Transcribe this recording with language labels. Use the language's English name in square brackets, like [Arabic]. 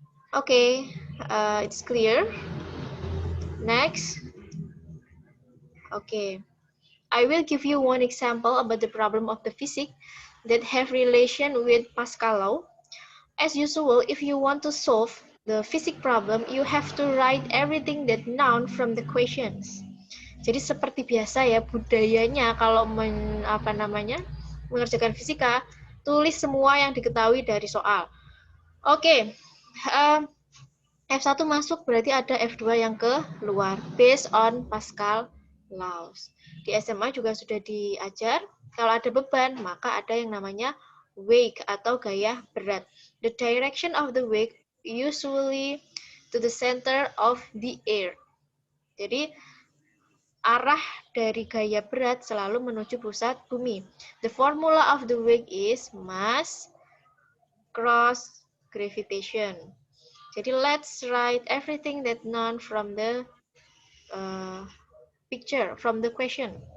[English] Okay, it's clear. Next. Okay. I will give you one example about the problem of the physics that have relation with Pascal law. As usual, if you want to solve the physics problem, you have to write everything that known from the questions. [Indonesian] Jadi seperti biasa ya, budayanya kalau mengerjakan fisika, tulis semua yang diketahui dari soal. Oke, F1 masuk berarti ada F2 yang keluar, [English] based on Pascal laws. [Indonesian] Di SMA juga sudah diajar, kalau ada beban, maka ada yang namanya [English] weight [Indonesian] atau gaya berat. [English] The direction of the weight usually to the center of the earth. [Indonesian] Jadi arah dari gaya berat selalu menuju pusat bumi. [English] The formula of the weight is mass cross gravitation. [Indonesian] Jadi [English] let's write everything that known from the picture, from the question.